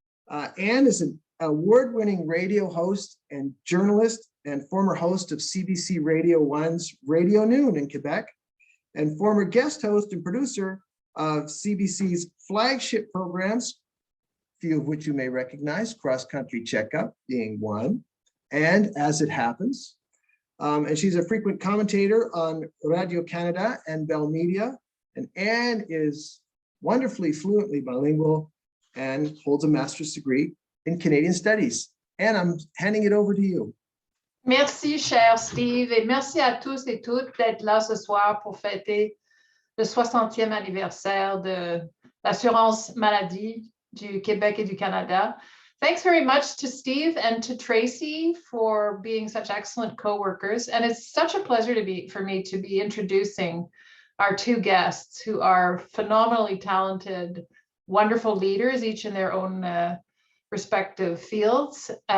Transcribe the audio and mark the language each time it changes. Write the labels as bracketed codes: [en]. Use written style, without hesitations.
[en] Anne is an award-winning radio host and journalist and former host of CBC Radio 1's Radio Noon in Quebec, and former guest host and producer of CBC's flagship programs, few of which you may recognize, Cross Country Checkup being one, and As It Happens. And she's a frequent commentator on Radio Canada and Bell Media. And Anne is wonderfully fluently bilingual and holds a master's degree in Canadian Studies. Anne, I'm handing it over to you. [fr] Merci, cher Steve, et merci à tous et toutes d'être là ce soir pour fêter le 60e anniversaire de l'assurance maladie du Québec et du Canada. [en] Thanks very much to Steve and to Tracy for being such excellent co-workers. And it's such a pleasure for me to be introducing our two guests who are phenomenally talented, wonderful leaders, each in their own respective fields.